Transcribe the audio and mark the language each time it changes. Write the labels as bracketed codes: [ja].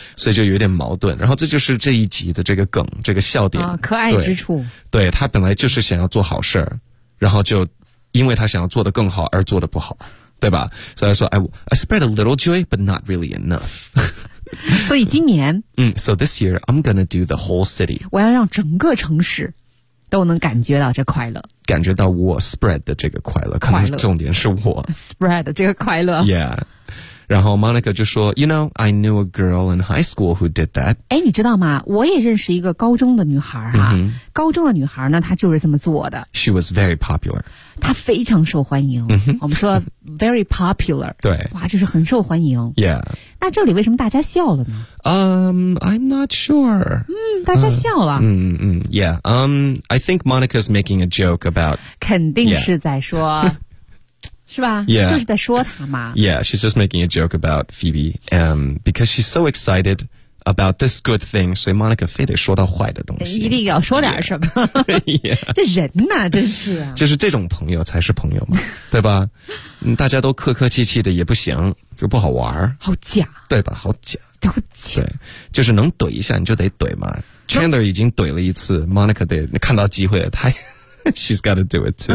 [zh] 所以就有点矛盾，然后这就是这一集的这个梗，这个笑点，可爱之处，对他本来就是想要做好事，然后就因为他想要做得更好而做得不好。对吧？所以说 [en] I spread a little joy but not really enough [zh] 所以今年 [en] So this year I'm gonna do the whole city， [zh] 我要让整个城市都能感觉到这快乐，感觉到我 spread 的这个快乐，可能重点是我 spread 的这个快乐 yeah。然后 Monica 就说 [en] You know I knew a girl in high school who did that， [zh] 哎，你知道吗，我也认识一个高中的女孩哈、啊 mm-hmm. 高中的女孩呢，她就是这么做的， [en] She was very popular， [zh] 她非常受欢迎、mm-hmm. 我们说 [en] very popular， [zh] 对，哇，就是很受欢迎 yeah。那这里为什么大家笑了呢？ [en] I'm not sure， [zh] 大家笑了 [en] yeah I think Monica's making a joke about， [zh] 肯定是在说、 yeah. 是吧 yeah. 就是在说他嘛 [en] Yeah, she's just making a joke about Phoebe because she's so excited about this good thing， [zh] 所以 Monica 非得说到坏的东西，一定要说点什么 yeah. 这人啊真是啊，就是这种朋友才是朋友嘛，对吧？大家都客客气气的也不行，就不好玩，好假，对吧？好假，都假，对，就是能怼一下你就得怼嘛。Chandler 已经怼了一次， Monica 得看到机会了，他 [en] She's got to do it too.